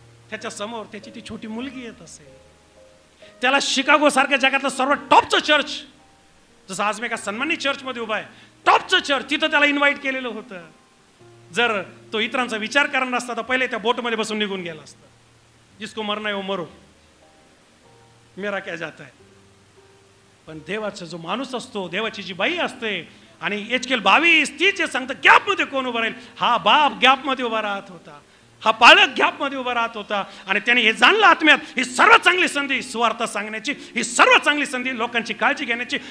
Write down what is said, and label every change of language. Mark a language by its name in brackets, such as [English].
[Marathi] त्याच्या समोर त्याची ती छोटी मुलगी येत असेल. त्याला शिकागो सारख्या जगातलं सर्वात टॉपचं चर्च, जसं आज मी एका सन्मानित चर्चमध्ये उभा आहे, टॉपचं चर्च, तिथं त्याला इन्व्हाइट केलेलं होतं. जर तो इतरांचा विचार करणार असता तर पहिले त्या बोटमध्ये बसून निघून गेला असता. [Hindi] जिसको मरना है वो मरो, मेरा क्या जाता है. [Marathi] पण देवाचा जो माणूस असतो, देवाची जी बाई असते, आणि एचकेल 22 ती जे सांगतं गॅपमध्ये कोण उभा राहील, हा बाप गॅपमध्ये उभा राहत होता. हा पाळक गॅपमध्ये उभा राहत होता. आणि त्याने हे जाणलं आत्म्यात, ही सर्वात चांगली संधी सुवार्ता सांगण्याची, ही सर्वात चांगली संधी लोकांची काळजी घेण्याची.